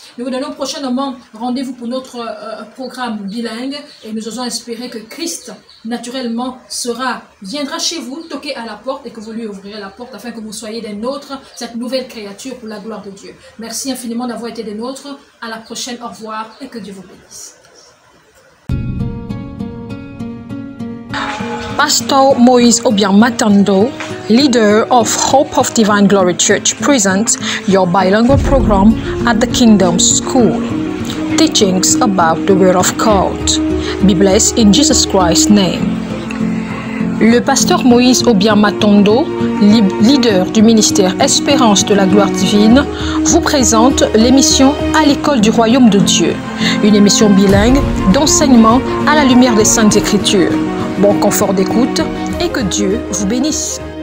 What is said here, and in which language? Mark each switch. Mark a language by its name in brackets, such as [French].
[French] Nous vous donnons prochainement rendez-vous pour notre programme bilingue et nous osons espérer que Christ, naturellement, viendra chez vous, toquer à la porte et que vous lui ouvrirez la porte afin que vous soyez des nôtres, cette nouvelle créature pour la gloire de Dieu. Merci infiniment d'avoir été des nôtres. À la prochaine, au revoir et que Dieu vous bénisse. [English] Pastor Moïse Obiang-Matondo, leader of Hope of Divine Glory Church, presents your bilingual program at the Kingdom School. Teachings about the Word of God. Be blessed in Jesus Christ's name. [French] Le pasteur Moïse Obiang-Matondo, leader du ministère Espérance de la Gloire Divine, vous présente l'émission À l'école du Royaume de Dieu, une émission bilingue d'enseignement à la lumière des Saintes Écritures. Bon confort d'écoute et que Dieu vous bénisse.